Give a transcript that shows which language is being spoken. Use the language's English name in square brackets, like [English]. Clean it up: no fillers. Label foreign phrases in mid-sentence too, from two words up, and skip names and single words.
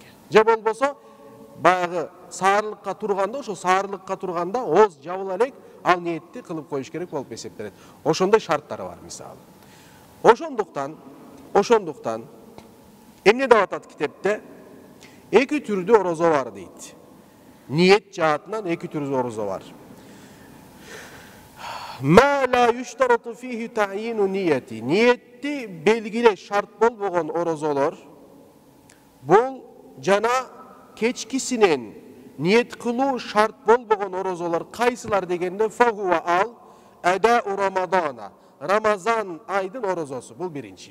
[Kyrgyz] Же болбосо баягы саарылыкка турганда, ошол саарылыкка турганда ооз жабыла элек ал ниетти кылып коюш керек болуп эсептелет. Ошондой шарттары бар мисалы. Ошондуктан эмне деп атат китепте? Эки түрдүү орозо бар дейт. Ниет жаатынан эки түрдүү орозо бар. [Arabic] ما لا يشترط فيه تعيين النية. [Kyrgyz] Ниетти белгилеш шарт болбогон орозолор бул жана кечкисинен ниет кылуу шарт болбогон орозолор кайсылар дегенде [Arabic] فهو أداء رمضان. [Kyrgyz] Рамазан айдын орозосу. Бул биринчи.